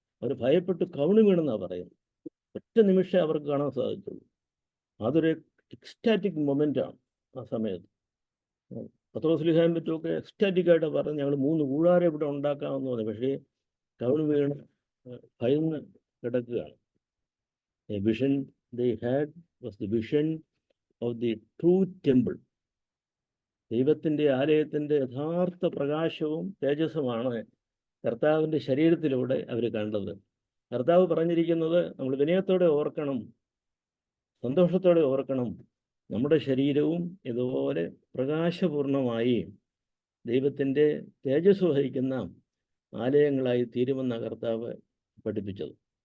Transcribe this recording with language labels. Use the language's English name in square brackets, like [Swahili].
[Malayalam] അവർ ഭയപ്പെട്ട് കവിണ് വീണെന്നാണ് പറയുന്നത്. ഒറ്റ നിമിഷം അവർക്ക് കാണാൻ സാധിച്ചുള്ളൂ. അതൊരു എക്സ്റ്റാറ്റിക് മൊമെൻ്റാണ് ആ സമയത്ത്. പത്രോസ്ലീഹായും പറ്റുമൊക്കെ എക്സ്റ്റാറ്റിക്കായിട്ട് പറഞ്ഞ് ഞങ്ങൾ 3 കൂടാരം ഇവിടെ ഉണ്ടാക്കാമെന്ന് പറഞ്ഞു. പക്ഷേ കവിണ് വീണ് ഭയന്ന് കിടക്കുകയാണ്. [English] A vision they had was the vision of the true temple. [Malayalam] ദൈവത്തിൻ്റെ ആലയത്തിൻ്റെ യഥാർത്ഥ പ്രകാശവും തേജസ്സുമാണ് കർത്താവിൻ്റെ ശരീരത്തിലൂടെ അവർ കണ്ടത്. കർത്താവ് പറഞ്ഞിരിക്കുന്നത് നമ്മൾ വിനയത്തോടെ ഓർക്കണം, സന്തോഷത്തോടെ ഓർക്കണം, നമ്മുടെ ശരീരവും ഇതുപോലെ പ്രകാശപൂർണമായി ദൈവത്തിൻ്റെ തേജസ് വഹിക്കുന്ന ആലയങ്ങളായി തീരുമെന്ന കർത്താവ് പഠിപ്പിച്ചത്.